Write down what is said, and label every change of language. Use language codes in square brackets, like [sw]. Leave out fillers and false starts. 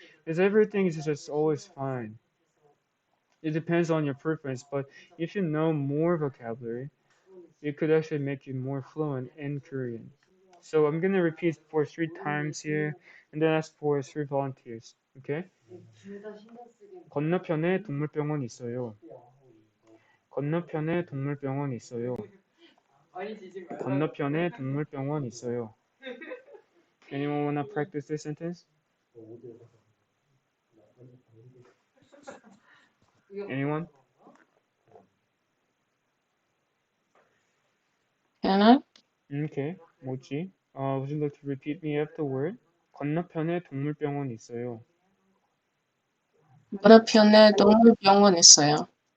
[en] Because everything is just always fine. It depends on your preference, but if you know more vocabulary, it could actually make you more fluent in Korean. So I'm gonna repeat for 3 times here, and then ask for 3 volunteers. Okay? [ko] 건너편에 동물병원 있어요. 건너편에 동물병원 있어요. 건너편에 동물병원 있어요. [en] Anyone wanna practice this sentence? Anyone? Can I? [ko] Okay, 뭐지? [en] Would you like to repeat me afterward? [ko] 건너편에 동물병원 있어요. 건너편에 동물병원 있어요.